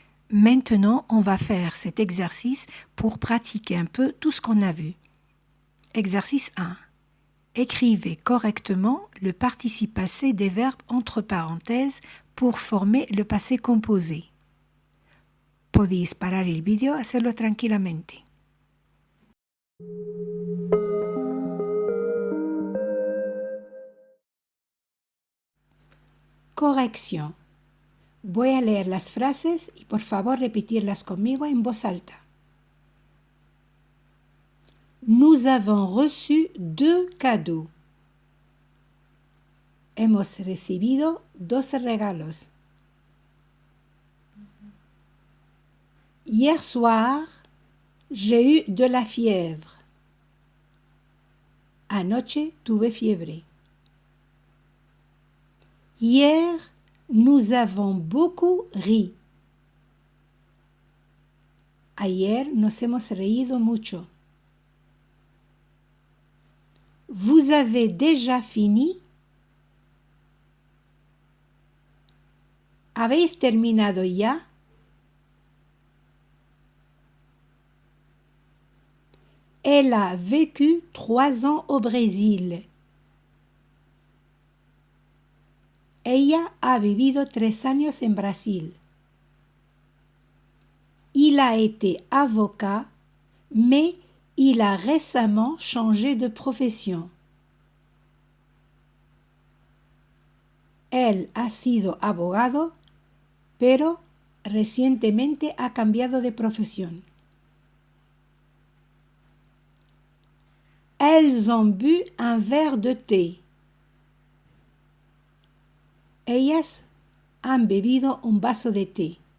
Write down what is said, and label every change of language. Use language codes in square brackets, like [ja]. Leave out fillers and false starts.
[fr] Maintenant, on va faire cet exercice pour pratiquer un peu tout ce qu'on a vu. Exercice 1. Écrivez correctement le participe passé des verbes entre parenthèses pour former le passé composé. [es] Podéis parar el vídeo, hacerlo tranquilamente. Corrección. Voy a leer las frases y por favor repetirlas conmigo en voz alta. [fr] Nous avons reçu 2 cadeaux. [es] Hemos recibido 2 regalos. [fr] Hier soir, j'ai eu de la fièvre. [es] Anoche tuve fiebre. [fr] Hier, nous avons beaucoup ri. [es] Ayer nos hemos reído mucho. [fr] Vous avez déjà fini? [es] ¿Habéis terminado ya? [fr] Elle a vécu 3 ans au Brésil. [es] Ella ha vivido 3 años en Brasil. [fr] Il a été avocat, mais il a récemment changé de profession. [es] Él ha sido abogado, pero recientemente ha cambiado de profesión. [fr] Elles ont bu un verre de thé. [es] Ellas han bebido un vaso de té.